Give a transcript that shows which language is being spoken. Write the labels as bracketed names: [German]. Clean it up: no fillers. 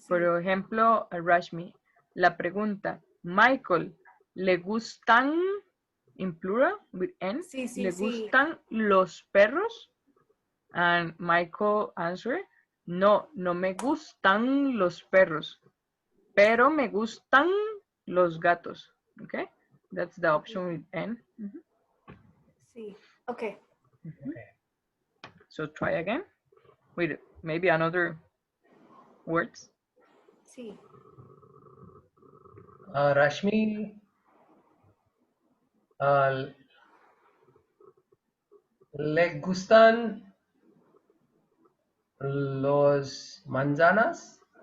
[Spanish] Por ejemplo, Rashmi, la pregunta, Michael, ¿le gustan, [English] in plural, with N, [Spanish] ¿le gustan los perros? [English] And Michael answered, [Spanish] no me gustan los perros, pero me gustan los gatos. [English] Okay, that's the option with N. [Spanish] Sí. Okay. [English] So try again with maybe another words. [Spanish] Sí. Rashmi, ¿le gustan los manzanas?